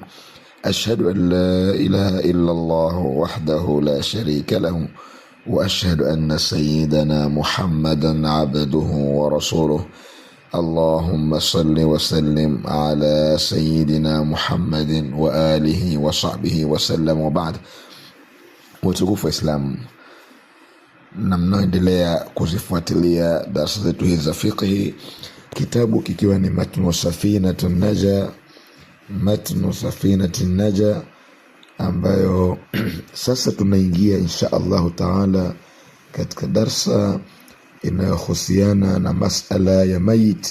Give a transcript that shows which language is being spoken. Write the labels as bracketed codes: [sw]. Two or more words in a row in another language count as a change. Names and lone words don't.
[ar] أشهد أن لا إله إلا الله وحده لا شريك له، وأشهد أن سيدنا محمدا عبده ورسوله. اللهم صل وسلم على سيدنا محمد وآله وصحبه وسلم. وبعد. [sw] Watukufu wa Islam, na mnaendelea kuzifuatilia darasa zetu hizi za fiqh, kitabu kikiwa ni Matnu Safinatun Naja, ambayo sasa tunaingia [ar] إن شاء الله تعالى [sw] katika darsa inayohusiana na masala ya mayit.